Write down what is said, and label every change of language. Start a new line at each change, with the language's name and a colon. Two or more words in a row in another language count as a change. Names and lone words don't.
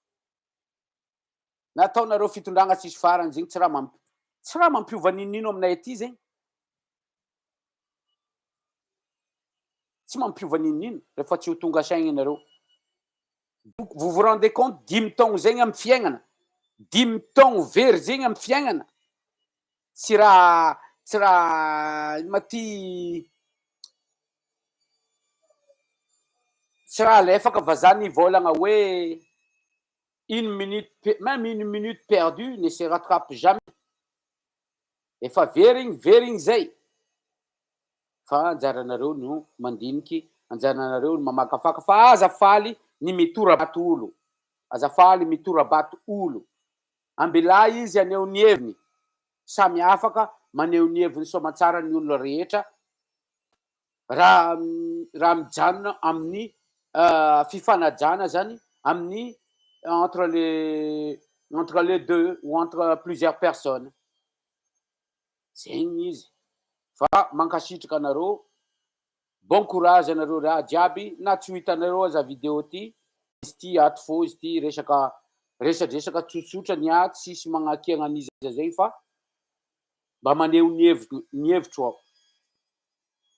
Malagasy: Na ataonareo fitondragna tsisy farany zegny tsy raha mampiova ninino aminay aty zegny. Tsy mampiova ninino rehefa tsy ho tonga saigny anareo.
French: Donc vous vous rendez compte
Malagasy: 5 taogno zegny amy fiaignana, 5 taogno very zegny amy fiaignana, tsy raha ino ma ty tsy raha alefaka vazaha nivolagna hoe
French: même une minute perdue ne se rattrape jamais.
Malagasy: Efa very igny zay. Fa anjaranareo no mandiniky, anjaranareo no mamakafaka fa azafaly ny mitorabato olo, azafaly mitorabato olo. Ambelahy izy aneho ny heviny, samy afaka maneho ny heviny soamantsara ny olona rehetra raha mijanona amin'ny fifanajana zany amin'ny
French: entre les deux ou entre plusieurs personnes.
Malagasy: Zegny izy. Fa mankasitraka anareo,
French: bon courage
Malagasy: anareo raha jiaby, na tsy ho hitanareo aza vidéo ty, izy ty ato fô izy ty resadresaka tsotsotra ny ato, sisy magnakiagna an'izy zay fa mba maneho ny hevitro aho.